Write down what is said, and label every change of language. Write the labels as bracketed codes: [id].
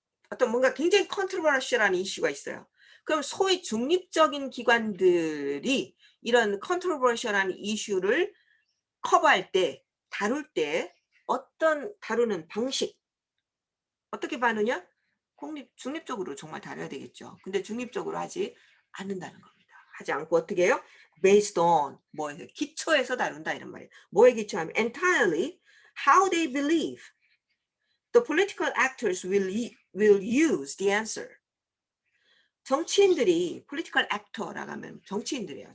[ko] 어떤 뭔가 굉장히 컨트로버셜한 이슈가 있어요. 그럼 소위 중립적인 기관들이 이런 컨트로버셜한 이슈를 커버할 때, 다룰 때 어떤 다루는 방식 어떻게 다루냐? 중립적으로 정말 다뤄야 되겠죠. 근데 중립적으로 하지 않는다는 겁니다. 하지 않고 어떻게 해요? [en] Based on [ko] 기초에서 다룬다 이런 말이에요. 뭐에 기초하면 [en] entirely how they believe the political actors will use the answer. [ko] 정치인들이 political actor라고 하면 정치인들이에요.